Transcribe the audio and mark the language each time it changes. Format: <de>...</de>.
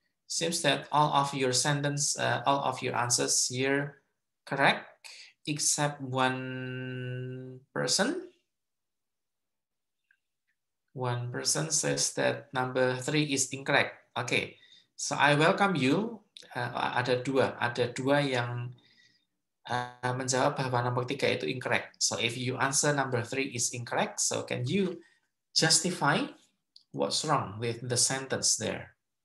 <en>Seems that all of your all of your answers here correct, except one person. One person says that number 3 is incorrect. Okay, so I welcome you.</en> <id>Ada dua yang menjawab bahwa nomor 3 itu incorrect.</id> <en>So if you answer number 3 is incorrect, so can you justify what's wrong with the sentence there?</en>